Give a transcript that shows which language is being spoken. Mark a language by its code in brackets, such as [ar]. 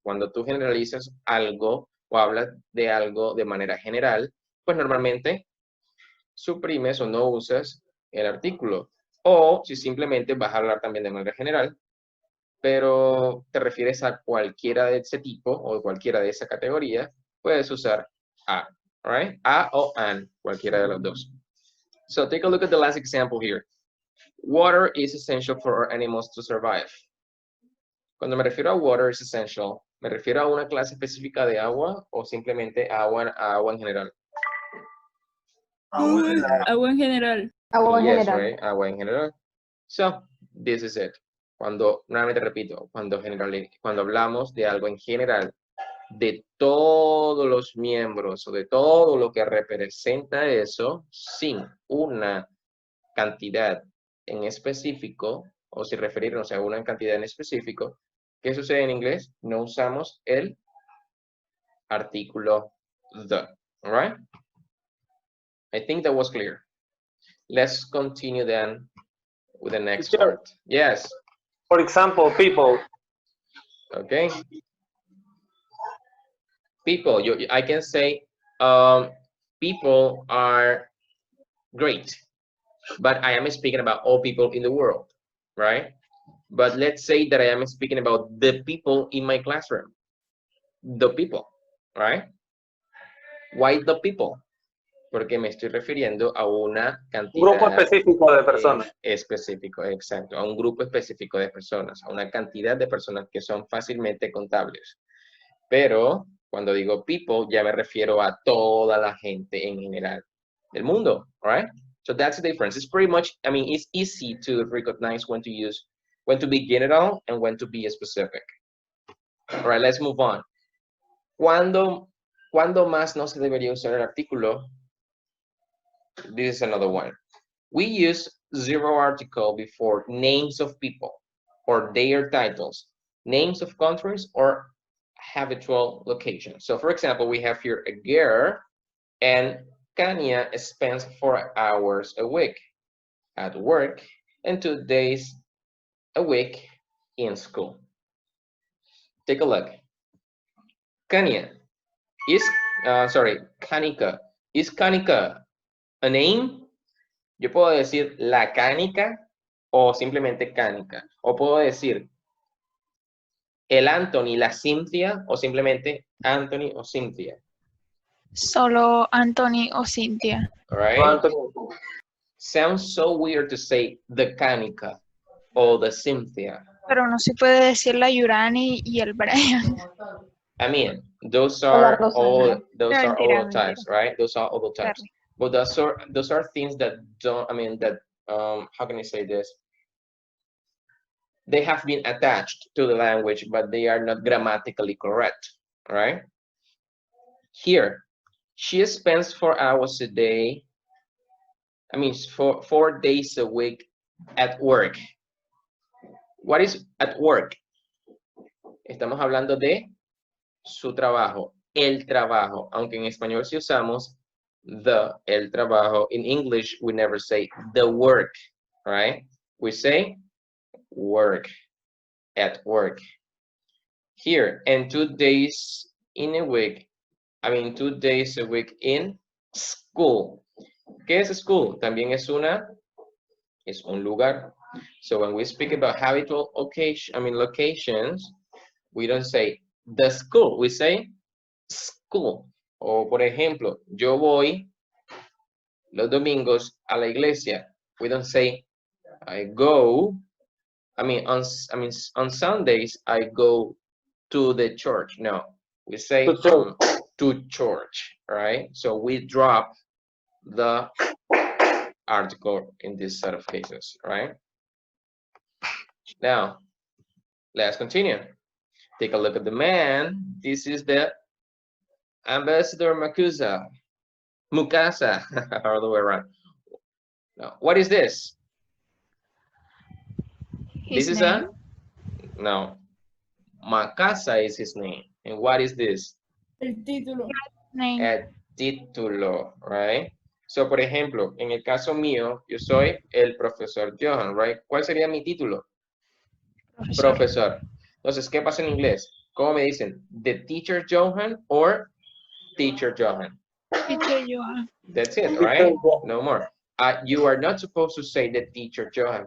[es] Cuando tú generalizas algo o hablas de algo de manera general, pues normalmente suprimes o no usas el artículo. O si simplemente vas a hablar también de manera general, pero te refieres a cualquiera de ese tipo o cualquiera de esa categoría, puedes usar a, [en] right? [es] A o an, cualquiera de los dos. [en] So take a look at the last example here. Water is essential for our animals to survive. [es] Cuando me refiero a [en] water is essential, [es] ¿me refiero a una clase específica de agua o simplemente a agua en general? Agua en general. Agua en [en] Yes, [es] general. [en] right? [es] Agua en general. [en] So, this is it. [es] Nuevamente repito, cuando hablamos de algo en general, de todos los miembros o de todo lo que representa eso, sin una cantidad en específico, o si referirnos a una cantidad en específico, ¿qué sucede en inglés? No usamos el artículo the, [en] all right? I think that was clear. Let's continue then with the next part. Yes. For example, people. Okay. People, I can say people are great, but I am speaking about all people in the world, right? But let's say that I am speaking about the people in my classroom. The people, right? Why the people? [es] Porque me estoy refiriendo a una cantidad. Un grupo específico de personas. Específico, exacto. A un grupo específico de personas. A una cantidad de personas que son fácilmente contables. Pero cuando digo people, ya me refiero a toda la gente en general del mundo, [en] right? So that's the difference. It's pretty much, I mean, it's easy to recognize when to be general and when to be specific. All right, let's move on. [es] ¿Cuándo más no se debería usar el artículo? [en] This is another one. We use zero article before names of people or their titles, names of countries, or habitual locations. So for example, we have here a girl, and Kania spends 4 hours a week at work and 2 days a week in school. Take a look. Kania is, Kanika. Is Kanika a name? [es] Yo puedo decir la Cánica o simplemente Cánica. O puedo decir el Anthony, la Cynthia, o simplemente Anthony o Cynthia. Solo Anthony o Cynthia. [en] All right? Sounds so weird to say the Cánica o the Cynthia. [es] Pero no se puede decir la Yurani y el Brian. [en] I mean, those are all the types, right? Those are all the types. But those are things that don't, I mean, that, how can I say this? They have been attached to the language, but they are not grammatically correct, right? Here, she spends 4 hours a day, I mean, 4 days a week at work. What is at work? [es] Estamos hablando de su trabajo, el trabajo, aunque en español si usamos el trabajo. [en] In English, we never say the work, right? We say work, at work. Here, and 2 days in a week, I mean 2 days a week in school. [es] ¿Qué es [en] school? [es] También es un lugar. [en] So when we speak about habitual locations, we don't say the school, we say school. [es] O por ejemplo, yo voy los domingos a la iglesia. [en] We don't say I go. On Sundays I go to the church. No, we say to church, right? So we drop the article in this set of cases, right? Now, Let's continue. Take a look at the man. This is the Ambassador Mukasa, all the way around. Now, what is this? This is name? no. Mukasa is his name. And what is this? [es] El título. [en] Name. [es] El título, [en] right? [es] So, por ejemplo, en el caso mío, yo soy el profesor Johan, [en] right? [es] ¿Cuál sería mi título? Profesor. Entonces, ¿qué pasa en inglés? ¿Cómo me dicen? [en] The teacher Johan or teacher Johan? Teacher Johan. That's it, right? No more. You are not supposed to say the teacher Johan.